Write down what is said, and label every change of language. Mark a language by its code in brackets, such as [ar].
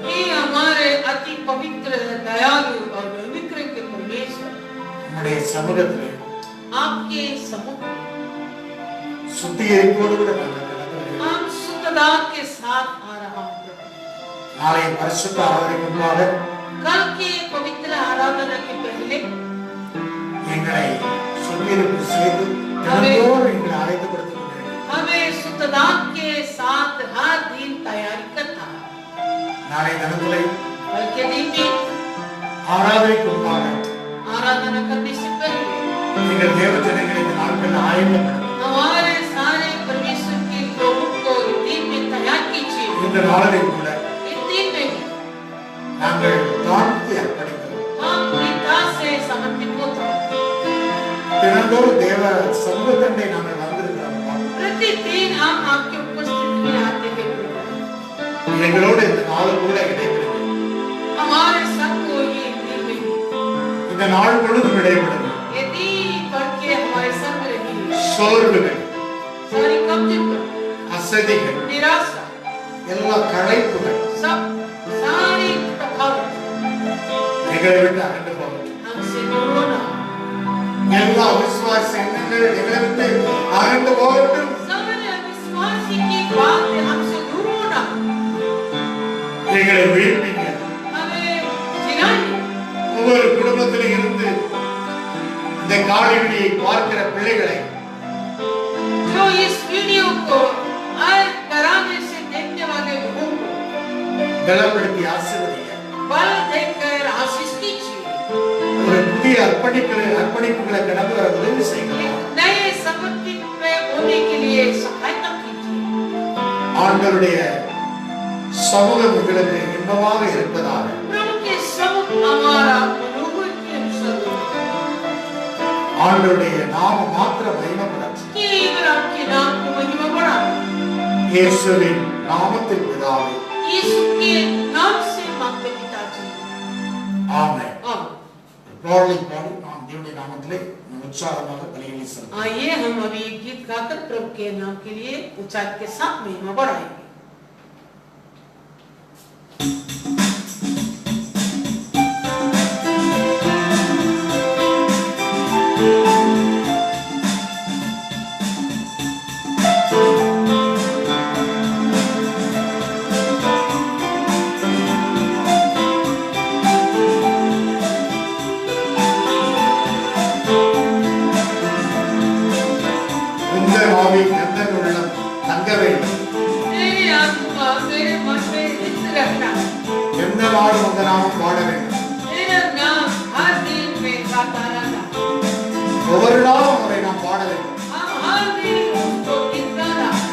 [hi] ये हमारे अति पवित्र दयालु और अनुग्रह के परमेश्वर, [ta] உம்முடைய சமூகத்திலே [hi] आपके सम्मुख [ta] சுத்திகரிப்போடு கூட நாங்கள் கடந்து வருகிறோம். [hi] हम शुद्धता के साथ आ रहा हूँ प्रभु. [ta] நாளை பரிசுத்த ஆராதனைக்கு முன்பாக [hi] कल के पवित्र आराधना के पहले [ta] எங்களை சுத்திகரிப்பு செய்து தினந்தோறும் எங்களை ஆயத்தப்படுத்திக் கொண்டிருக்கிறோம். [hi] हमें शुद्धता के साथ हर दिन तैयारी करना है. [ta] நாளை தினத்திலே [hi] कल के दिन में [ta] ஆராதனைக்கு முன்பாக [hi] आराधना करने से पहले [ta] நீங்கள் தேவ ஜனங்களை இந்த நாட்களில் ஆயத்தப்படுத்தும். [hi] हमारे सारे परमेश्वर के लोगों को इस दिन में तैयार कीजिए. [ta] இந்த நாளிலே கூட [hi] इस दिन में [ta] நாங்கள் தாழ்த்தி அர்ப்பணிக்கிறோம். [hi] हम पिता से समर्पित होता हूँ. [ta] தினந்தோறும் தினந்தோறும் தேவ சமூகத்தண்டை நாங்கள் வந்திருக்கிறோம். [hi] प्रतिदिन हम आपकी उपस्थिति में आते हैं प्रभु। [ta] எங்களோடு இந்த நாள் கூட இடைவிடுங்க. [hi] हमारे संग को ये दिन में [ta] இந்த நாள் முழுவதும் இடைவிடுங்க. [hi] ये दिन भर के हमारे संग रहेंगे। [ta] சோர்வுகள், [hi] सारी कमजोरी, [ta] அசதிகள், [hi] निराशा, [ta] எல்லா களைப்புகள் [hi] सब सारी थकावट [ta] எங்களை விட்டு அகன்று போகட்டும். [hi] हमसे दूर होना, [ta] எல்லா விசுவாச எண்ணங்கள் எங்களை விட்டு அகன்று போகட்டும். [hi] सारे अविश्वासी की बात हमसे दूर होना, [ta] எங்களை உயிர்ப்பிங்க. [hi] हमें जिलाइए। [ta] ஒவ்வொரு குடும்பத்திலும் இருந்து இந்த காணொளியை பார்க்கிற பிள்ளைகளை [hi] जो इस वीडियो को हर घराने से देखने वाले लोगों को [ta] பலப்படுத்தி ஆசீர்வதிங்க. [hi] बल देकर आशीष कीजिए। [ta] ஒரு புதிய அர்ப்பணிப்புகளை கடந்து வர உதவி செய்யுங்க. [hi] नए समर्पित में होने के लिए सहायता कीजिए। [ta] ஆண்டவருடைய சமூகம் உங்களுக்கு இன்பமாக இருப்பதாக. [hi] प्रभु के समुख हमारा मनोबल के अनुसार [ta] ஆண்டவருடைய நாமம் மாத்திரம் மகிமைப்படட்டும். [hi] केवल आपके नाम को महिमा बढ़ाए। [ta] இயேசுவின் நாமத்தில் பிதாவே, [hi] यीशु के नाम से मांगते पिताजी, [ta] ஆமென். [hi] आमीन। [ta] பாடலை பாடி நாம் தேவனுடைய நாமத்திலே உற்சாகமாக பலிகளை செலுத்துவோம். [hi] आइए हम अभी एक गीत गाकर प्रभु के नाम के लिए उच्चारण के साथ महिमा बढ़ाएंगे। [ta] உங்கள் ஆவியில் எந்தன் உள்ளம் தங்க வேண்டும். [hi] मेरी आत्मा मेरे मन में स्थिर रखना, [ta] எந்த நாளும் உங்க நாமம் பாட வேண்டும். [hi] मेरा नाम हर दिन में गाता रहना, [ta] ஒவ்வொரு நாளும் அவரை நாம் பாட வேண்டும். [hi] हम हर दिन उसको गीत गाना,